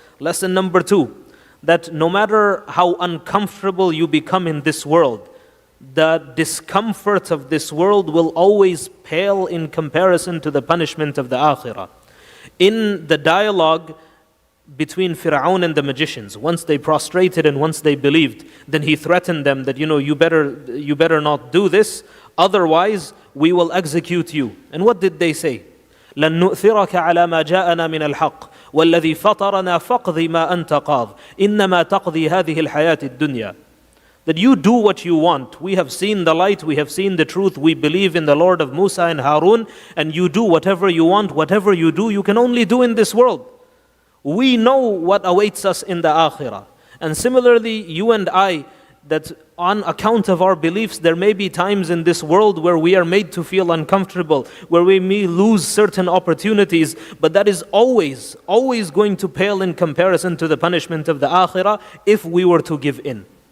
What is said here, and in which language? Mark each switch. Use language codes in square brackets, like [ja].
[en] Lesson number two, that no matter how uncomfortable you become in this world, the discomfort of this world will always pale in comparison to the punishment of the akhirah. In the dialogue between Fir'aun and the magicians, once they prostrated and once they believed, then he threatened them that you better not do this, otherwise we will execute you. And what did they say? [ar] لن نؤثرك على ما جاءنا من الحق والذي فطرنا فاقض ما أنت قاض إنما تقضي هذه الحياة الدنيا. [en] That you do what you want. We have seen the light, we have seen the truth, we believe in the Lord of Musa and Harun, and you do whatever you want. Whatever you do, you can only do in this world. We know what awaits us in the akhirah. And similarly, you and I, that on account of our beliefs, there may be times in this world where we are made to feel uncomfortable, where we may lose certain opportunities, but that is always going to pale in comparison to the punishment of the akhirah if we were to give in.